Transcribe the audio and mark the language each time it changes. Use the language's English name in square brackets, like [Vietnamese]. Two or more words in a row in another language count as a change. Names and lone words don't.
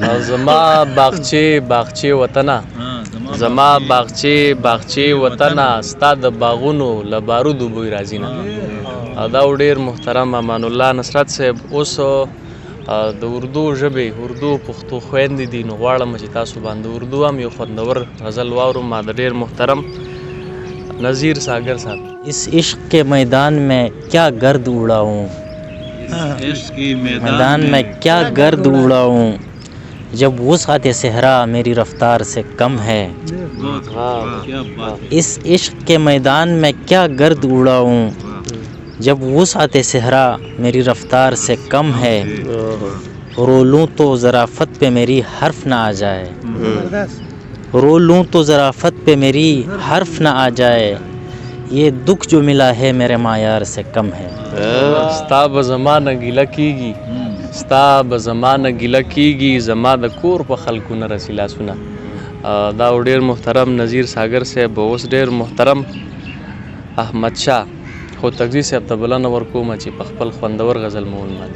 [Pashto] زما باغچې وطنه زما باغچې وطنه ستا د باغونو له بارودو بوی راځي نه دا ډېر محترم امان الله نصرت صاحب اوس د اردو ژبې اردو پښتو خویندې دي نو غواړم چې تاسو باندې اردو هم یو خوندور غزل واورم ما د ډېر محترم نذیر सागर साहब [Urdu] اس عشق کے میدان میں کیا گرد اڑاؤں میدان میں کیا گرد اڑاؤں جب وسعت صحرا میری رفتار سے کم ہے اس عشق کے میدان میں کیا گرد اڑاؤں جب وسعت صحرا میری رفتار سے کم ہے رو لوں تو ظرافت پہ میری حرف نہ آ جائے رو لوں تو ظرافت پہ میری حرف نہ آ جائے یہ دکھ جو ملا ہے میرے معیار سے کم ہے [Pashto] ستا به زما نه ګیله کیږي زما د کور په خلکو نه رسي لاسونه دا ډېر محترم نذیر सागर صاحب اوس ډېر محترم احمد شاه خو تقدیر صاحب ته بلنه ورکوم چې په خپل خوندور غزل مو ولمانځي